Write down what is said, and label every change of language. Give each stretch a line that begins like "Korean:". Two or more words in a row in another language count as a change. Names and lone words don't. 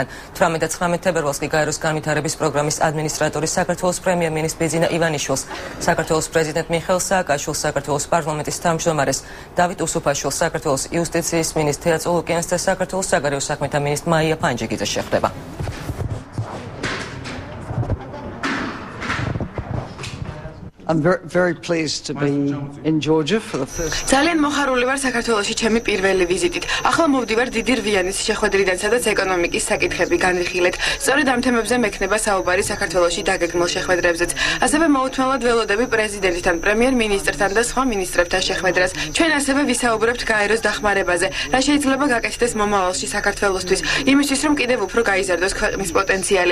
Georgian: 18-19 თებერვალს კი გაეროს განვითარების პროგრამის ადმინისტრატორი საქართველოს პრემიერ-მინისტრ ბიძინა ივანიშვილს, საქართველოს პრეზიდენტ მიხეილ სააკაშვილს, საქართველოს პარლამენტის თავმჯდომარეს დავით უსუფაშვილს, საქართველოს იუსტიციის მინისტრ თეა წოლუკიანს და საქართველოს საგარეო საქმეთა მინისტრ მაია ფანჯიგიძე შეხვდება.
English: I'm very pleased to be in Georgia for the first.
Georgian: ძალიან მოხარული ვარ საქართველოში ჩემი პირველი ვიზიტით. ახლა მოვდივარ დიდი რვიანის შეხვედრიდან, სადაც ეკონომიკის საკითხები განვიხილეთ. სწორედ ამ თემებზე მექნება საუბარი საქართველოში დაგეგმილ შეხვედრებზეც. ასევე მოუთმელად ველოდები პრეზიდენტთან, პრემიერ-მინისტრთან და სხვა მინისტრებთან შეხვედრას. ჩვენ ასევე ვისაუბრებთ გაეროს დახმარებაზე, რა შეიძლება გაკეთდეს მომავალში საქართველოსთვის, იმისთვის რომ კიდევ უფრო გაიზარდოს ქვეყნის პოტენციალი.